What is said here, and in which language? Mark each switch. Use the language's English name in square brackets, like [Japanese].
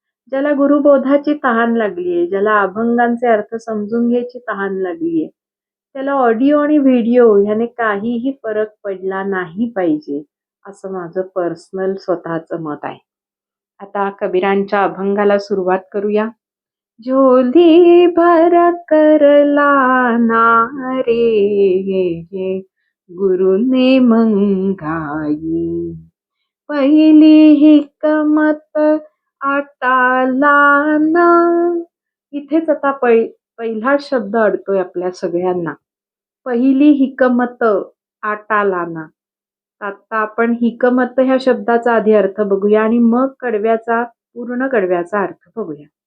[Marathi] ज्याला गुरुबोधाची तहान लागलीये, ज्याला अभंगांचे अर्थ समजून घ्यायची तहान लागलीये, त्याला ऑडिओ आणि व्हिडिओ ह्याने काहीही फरक पडला नाही पाहिजे असं माझं पर्सनल स्वतःचं मत आहे। आता कबीरांच्या अभंगाला सुरुवात करूया। [Hindi] झोली भर कर लाना रे गुरुने मंगाई, पहिली हिकमत आटालाना। [Marathi] इथेच आता पहिला शब्द अडतोय आपल्या सगळ्यांना। [Hindi] पहिली हिकमत आटालाना। [Marathi] आता आपण हिकमत ह्या शब्दाचा आधी अर्थ बघूया आणि मग पूर्ण कडव्याचा अर्थ बघूया।